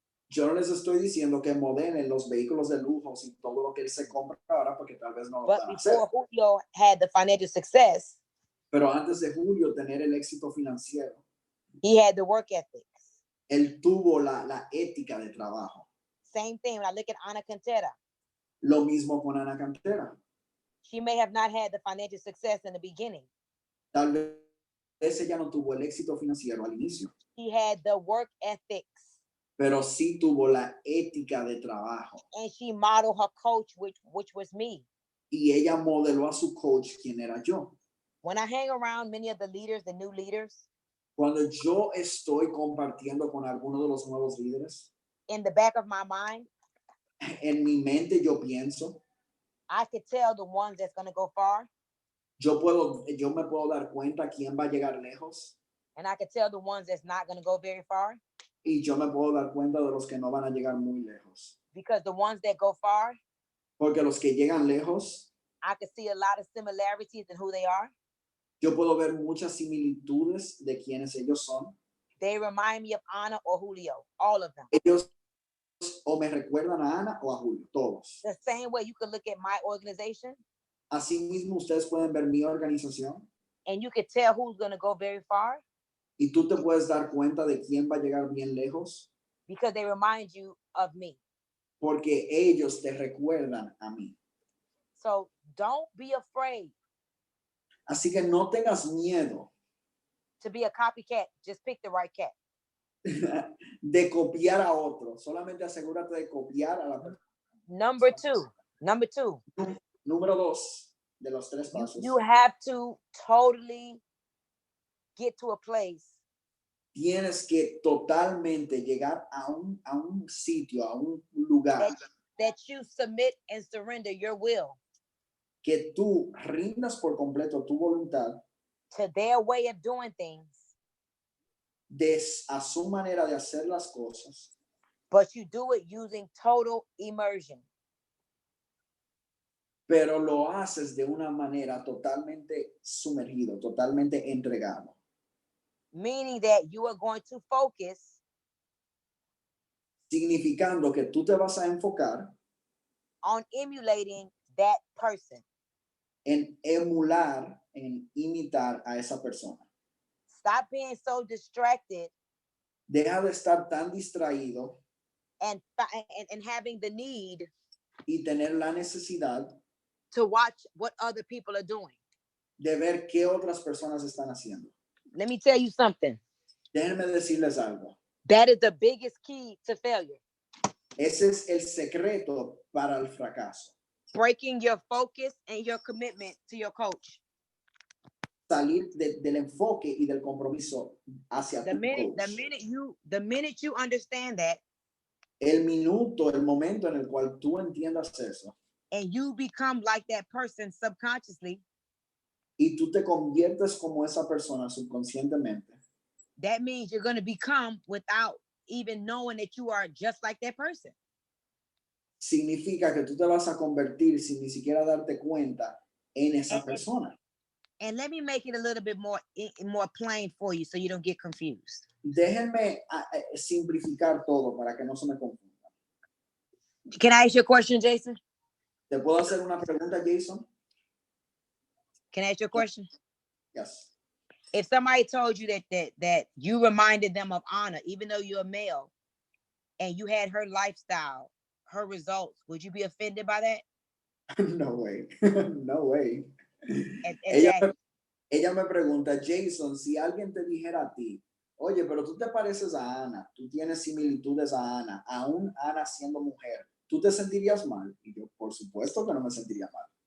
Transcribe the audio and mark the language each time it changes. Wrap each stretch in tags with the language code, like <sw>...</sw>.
<es>Yo no les estoy diciendo que modelen los vehículos de lujo y todo lo que él se compra ahora, porque tal vez no lo</es> <en>But</en> <es>van a hacer.</es> <en>before Julio had the financial success,</en> <es>Pero antes de Julio tener el éxito financiero,</es> <en>he had the work ethics.</en> <es>él tuvo la ética de trabajo.</es> <en>Same thing when I look at Ana Cantera.</en> <es>Lo mismo con Ana Cantera.</es> <en>She may have not had the financial success in the beginning.</en> <es>Tal vez ella no tuvo el éxito financiero al inicio,</es> <en>She had the work ethics,</en> <es>pero sí tuvo la ética de trabajo.</es> <en>and she modeled her coach, which was me.</en> <es>Y ella modeló a su coach, quien era yo.</es> <en>When I hang around many of the leaders, the new leaders,</en> <es>Cuando yo estoy compartiendo con alguno de los nuevos líderes,</es> <en>in the back of my mind,</en> <es>en mi mente yo pienso,</es> <en>I could tell the ones that's going to go far,</en> <es>yo me puedo dar cuenta quién va a llegar lejos</es> <en>and I could tell the ones that's not going to go very far,</en> <es>y yo me puedo dar cuenta de los que no van a llegar muy lejos.</es> <en>because the ones that go far,</en> <es>Porque los que llegan lejos,</es> <en>I could see a lot of similarities in who they are.</en> <es>yo puedo ver muchas similitudes de quienes ellos son.</es> <en>They remind me of Ana or Julio, all of them.</en> <es>Ellos o me recuerdan a Ana o a Julio, todos.</es> <en>The same way you could look at my organization</en> <es>Asimismo, ustedes pueden ver mi organización</es> <en>and you could tell who's going to go very far</en> <es>y tú te puedes dar cuenta de quién va a llegar bien lejos</es> <en>because they remind you of me.</en> <es>porque ellos te recuerdan a mí.</es> <en>So don't be afraid</en> <es>Así que no tengas miedo</es> <en>to be a copycat. Just pick the right cat.</en> <es>de copiar a otro. Solamente asegúrate de copiar a la persona.</es> <en>Number two,</en> <es>Número 2 de los 3 pasos.</es> <en>you have to totally get to a place</en> <es>Tienes que totalmente llegar a un sitio, a un lugar</es> <en>that you submit and surrender your will</en> <es>que tú rindas por completo tu voluntad</es> <en>to their way of doing things,</en> <es>a su manera de hacer las cosas,</es> <en>but you do it using total immersion.</en> <es>pero lo haces de una manera totalmente sumergido, totalmente entregado.</es> <en>Meaning that you are going to focus</en> <es>Significando que tú te vas a enfocar</es> <en>on emulating that person.</en> <es>en emular, en imitar a esa persona.</es> <en>Stop being so distracted</en> <es>Deja de estar tan distraído</es> <en>and having the need</en> <es>y tener la necesidad</es> <en>to watch what other people are doing.</en> <es>de ver qué otras personas están haciendo.</es> <en>Let me tell you something.</en> <es>Déjenme decirles algo.</es> <en>That is the biggest key to failure.</en> <es>Ese es el secreto para el fracaso.</es> <en>Breaking your focus and your commitment to your coach.</en> <es>Salir del enfoque y del compromiso hacia</es> <en>The</en> <es>tu</es> <en>minute</en> <es>coach.</es> <en>the minute you understand that</en> <es>El momento en el cual tú entiendas eso</es> <en>and you become like that person subconsciously,</en> <es>y tú te conviertes como esa persona subconscientemente,</es> <en>that means you're going to become without even knowing that you are just like that person.</en> <es>significa que tú te vas a convertir sin ni siquiera darte cuenta en esa persona.</es> <en>And let me make it a little bit more plain for you so you don't get confused.</en> <es>Déjenme simplificar todo para que no se me confunda.</es> <en>Can I ask you a question, Jason?</en> <es>¿Te puedo hacer una pregunta, Jason?</es> <en>Can I ask you a question? Yes. If somebody told you that you reminded them of Anna, even though you're a male, and you had her lifestyle, her results, would you be offended by that? No way. No way. Exactly.</en> <es>Ella me pregunta, Jason, si alguien te dijera a ti, oye, pero tú te pareces a Ana, tú tienes similitudes a Ana, aún Ana siendo mujer, ¿tú te sentirías mal? Y yo, por supuesto que no me sentiría mal.</es>